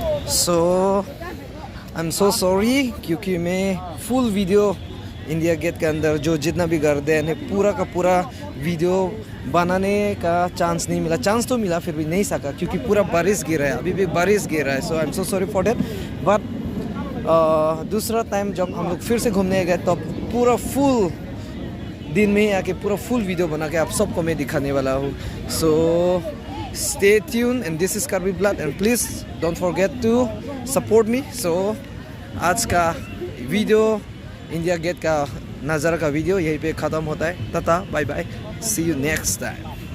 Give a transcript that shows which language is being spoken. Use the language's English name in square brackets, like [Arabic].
[English] so I am so sorry [Hindi] क्योंकि मैं full video India gate के अंदर जो जितना भी गार्डन है पूरा का पूरा वीडियो बनाने का चांस नहीं मिला। चांस तो मिला फिर भी नहीं सका क्योंकि पूरा बारिश गिर रहा है, अभी भी बारिश गिर रहा है। [English] So I am so sorry for that. [Hindi] But दूसरा टाइम जब हम लोग फिर से घूमने गए तब पूरा फुल दिन में आके पूरा फुल वीडियो बना के आप सबको मैं दिखाने वाला हूँ। [English] So stay tuned and this is Karbi Blood and please don't forget to support me। [Hindi] So आज का वीडियो इंडिया गेट का नज़ारा का वीडियो यहीं पे ख़त्म होता है। [English] Tata bye bye, see you next time.